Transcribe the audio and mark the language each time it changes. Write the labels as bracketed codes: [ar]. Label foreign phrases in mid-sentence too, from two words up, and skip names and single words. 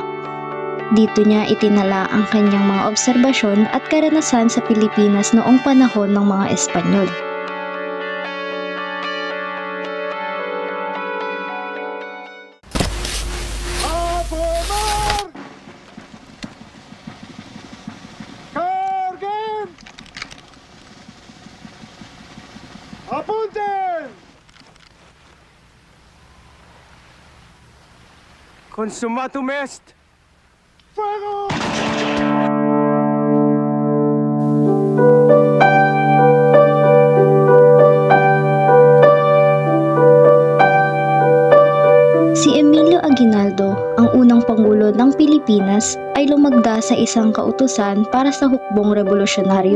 [tl] Dito niya itinala ang kanyang mga obserbasyon at karanasan sa Pilipinas noong panahon ng mga Espanyol. [es] Apomar! Carguen! Apunten! [la] Consumatum est! [es] Fuego! [tl] Si Emilio Aguinaldo, ang unang pangulo ng Pilipinas, ay lumagda sa isang kautusan para sa hukbong revolusyonaryo.